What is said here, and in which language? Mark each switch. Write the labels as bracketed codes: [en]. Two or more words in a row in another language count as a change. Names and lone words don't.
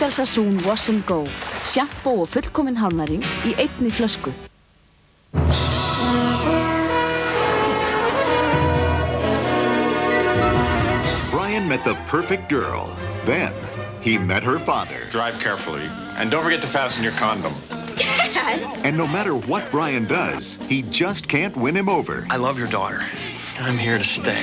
[is] Bristol Sassoon Wash and Go. Sjampó og fullkominn hárnæring í einni flösku. [en] Brian met the perfect girl. Then he met her father. Drive carefully. And don't forget to fasten your condom. Dad! And no matter what Brian does, he just can't win him over. I love your daughter. I'm here to stay.